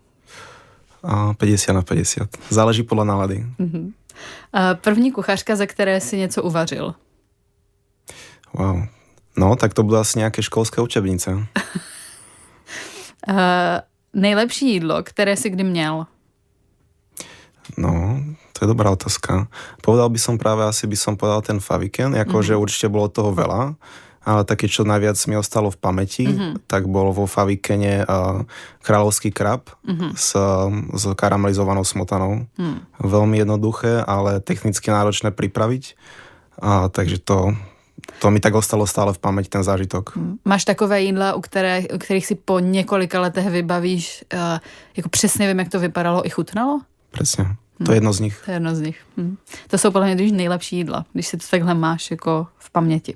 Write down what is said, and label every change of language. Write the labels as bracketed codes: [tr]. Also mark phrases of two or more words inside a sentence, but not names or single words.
[sk] 50/50. Záleží podľa nálady. [cs] První kuchařka, ze které si něco uvařil? [sk] Wow. No, tak to budú asi nejaké školské učebnice. [cs] Nejlepší jídlo, které si kdy měl? No, to je dobrá otázka. [sk] Povedal by som práve, asi by som povedal ten Faviken, akože určite bolo toho veľa, ale také, čo najviac mi ostalo v pamäti, tak bol vo Favikene kráľovský krab s karamelizovanou smotanou. Veľmi jednoduché, ale technicky náročné pripraviť. Takže to mi tak ostalo stále v paměti, ten zážitok. [cs] Máš takové jídla, u kterých si po několika letech vybavíš, jako přesně vím, jak to vypadalo i chutnalo? Přesně. To je jedno z nich. To je jedno z nich. To jsou podle mě nejlepší jídla, když si to takhle máš jako v paměti.